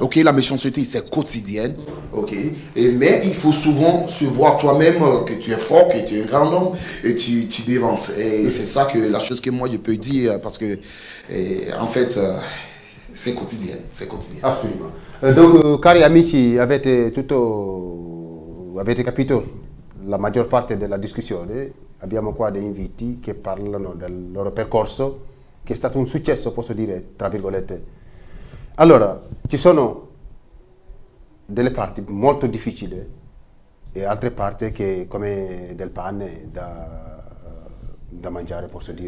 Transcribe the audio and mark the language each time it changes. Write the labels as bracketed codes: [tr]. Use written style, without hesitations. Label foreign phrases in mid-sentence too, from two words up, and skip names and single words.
[fr] Ok, la méchanceté, c'est quotidienne. Ok, mais il faut souvent se voir toi-même que tu es fort, que tu es un grand homme et tu dévances. Et c'est ça que la chose que moi je peux dire parce que en fait, c'est quotidien. C'est quotidien. Absolument. Donc, [it] cari amici, avete capito la maggior parte della discussione. Abbiamo qua dei inviti che parlano del loro percorso, che è stato un successo, posso dire, tra virgolette. Allora, ci sono delle parti molto difficili e altre parti che come del pane da mangiare, posso dire.